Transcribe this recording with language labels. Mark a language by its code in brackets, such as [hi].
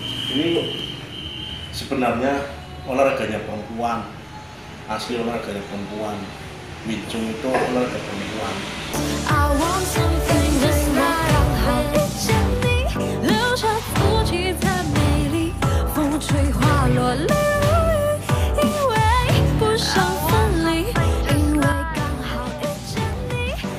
[id] Ini sebenarnya olahraganya perempuan, asli olahraganya perempuan. Wing Chun itu olahraga perempuan. [en] I want something that's not on hold. [zh] 见你留下自己的美丽，风吹花落泪如雨，因为不想分离，因为刚好遇见你。